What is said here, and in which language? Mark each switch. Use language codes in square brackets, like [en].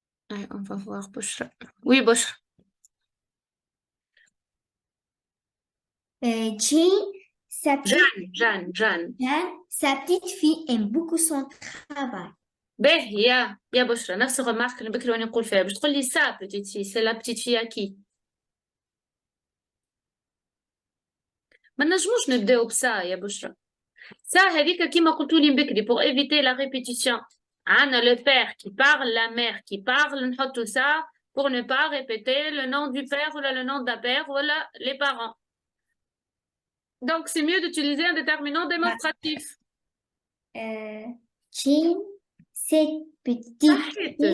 [fr] Allez, on va voir Bouchra. Oui, Bouchra. Jeanne. Sa petite fille aime beaucoup son travail. [ar] باهي يا بشرى نفس الرمارك اللي بكري وانا نقول فيها باش تقول لي [fr] سا بتيت في سي لا بتيت في اكي [ar] ما نجموش نبداو بسا يا بشرى. سا هذيك كيما قلتوا لي بكري [fr] pour éviter la répétition. [ar] عندنا [fr] le père qui parle, la mère qui parle, [ar] نحطوا [fr] ça pour ne pas répéter le nom du père ou le nom d'un père ou les parents. Donc c'est mieux d'utiliser un déterminant démonstratif. Jean, cette petite fille.